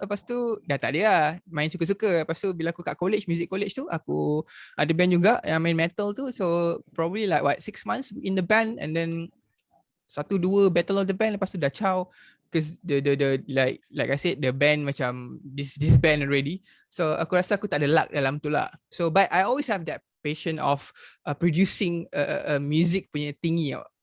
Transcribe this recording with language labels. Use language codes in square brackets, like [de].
[ms] Lepas tu dah tak ada lah, main suka-suka. Lepas tu bila aku kat music college tu, aku ada band juga yang main metal tu. [en] So probably like 6 months in the band, and then 1-2 battle of the band. [ms] Lepas tu dah ciao. [en] Because the like I said, the band macam this band already. [ms] So aku rasa aku tak ada luck dalam tu lah. [en] So but I always have that passion of producing music punya tinggi.